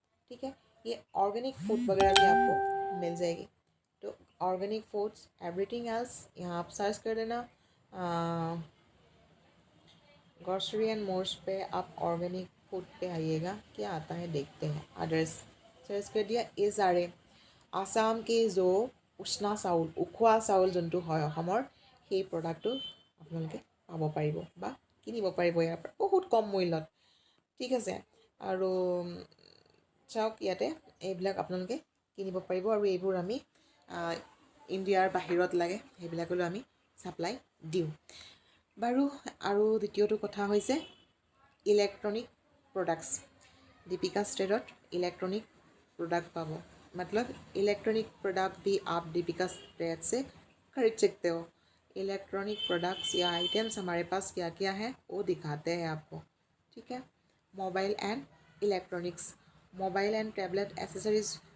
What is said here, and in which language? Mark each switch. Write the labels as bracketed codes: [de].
[hi] ठीक है, ये ऑर्गेनिक फूड वगैरह भी आपको मिल जाएगी। तो ऑर्गेनिक फूड्स एवरीथिंग एल्स यहाँ आप सर्च कर देना। ग्रॉसरी एंड मोर्स पे आप ऑर्गेनिक फूड पे आइएगा, क्या आता है देखते हैं। अदर्स सर्च कर दिया। ये सारे [as] আসাম [hi] के जो [as] উষ্ণা চাউল উখোৱা চাউল যোনটো হয় অসমৰ সেই প্ৰডাক্টটো আপোনালোকে পাব পাৰিব বা কিনিব পাৰিব ইয়াৰ পৰা বহুত কম মূল্যত। ঠিক আছে, আৰু চাওক ইয়াতে এইবিলাক আপোনালোকে কিনিব পাৰিব আৰু এইবোৰ আমি ইণ্ডিয়াৰ বাহিৰত লাগে সেইবিলাকলৈ আমি ছাপ্লাই দিওঁ। বাৰু আৰু দ্বিতীয়টো কথা হৈছে electronic products. Deepika स्टेडत electronic product पाबो, [hi] मतलब इलेक्ट्रॉनिक प्रोडक्ट भी आप दीपिका स्टेड से खरीद सकते हो। इलेक्ट्रॉनिक प्रोडक्ट्स या आइटम्स हमारे पास क्या क्या है वो दिखाते हैं आपको, ठीक है। Mobile and electronics, mobile and tablet accessories.